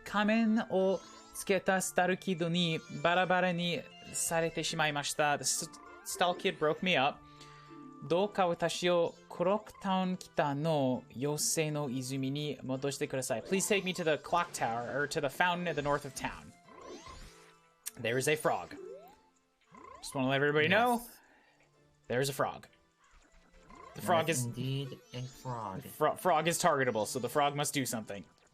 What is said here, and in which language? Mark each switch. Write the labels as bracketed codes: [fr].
[ja] 仮面をつけたスタルキッドにバラバラにされてしまいました. [en] The Stall Kid broke me up. [ja] どうか私をクロックタウン北の妖精の泉に戻してください. [en] Please take me to the clock tower, or to the fountain at the north of town. There is a frog. Just want to let everybody know, there's a frog. The frog is indeed a frog. Frog is targetable, so the frog must do something.